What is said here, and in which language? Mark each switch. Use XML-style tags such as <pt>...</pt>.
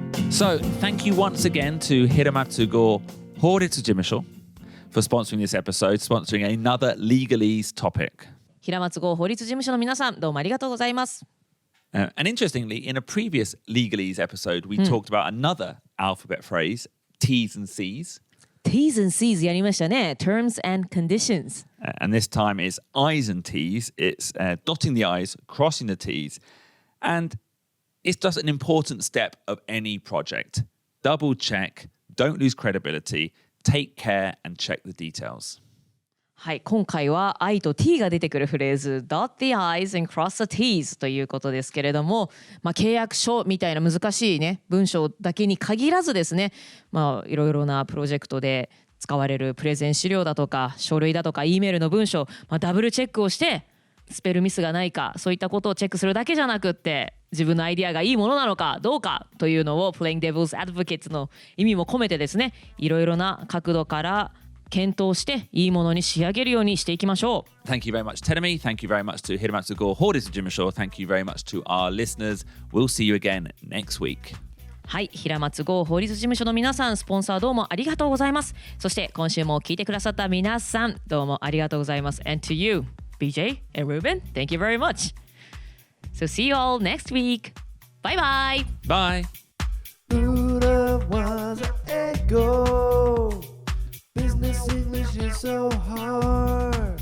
<en>So, thank you once again to Hiramatsu Go法律事務所 for sponsoring this episode, sponsoring another legalese topic.</en> <ja>平松剛法律事務所の皆さん、どうもありがとうございます。</ja> <en>And interestingly, in a previous legalese episode, we talked about another alphabet phrase, T's and C's.</en> <ja>T's and C's やりましたね。</ja> <en>Terms and conditions. And this time is I's and T's. It's dotting the I's, crossing the T's. And it's just an important step of any project. Double check, don't lose credibility, take care and check the details.</en> <ja>はい、今回は I と T が出てくるフレーズ</ja> <en>Dot the i's and cross the t's</en> <ja>ということですけれども、まあ、契約書みたいな難しいね文章だけに限らずですね、まあ、いろいろなプロジェクトで使われるプレゼン資料だとか書類だとか E メールの文章、まあ、ダブルチェックをしてスペルミスがないかそういったことをチェックするだけじゃなくって自分のアイディアがいいものなのかどうかというのを</ja> <en>Playing Devil's Advocate</en> <ja>の意味も込めてですね、いろいろな角度から検討していいものに仕上げるようにしていきましょう。</ja> <en>Thank you very much, Teremi. Thank you very much to Hiramatsu Go 法律事務所. Thank you very much to our listeners. We'll see you again next week.</en> <ja>はい、平松剛法律事務所の皆さん、スポンサーどうもありがとうございます。そして今週も聞いてくださった皆さん、どうもありがとうございます。</ja> <en>And to you, BJ and Ruben, thank you very much. So see you all next week. Bye bye. Bye. 裏技英語 Business English is so hard</en>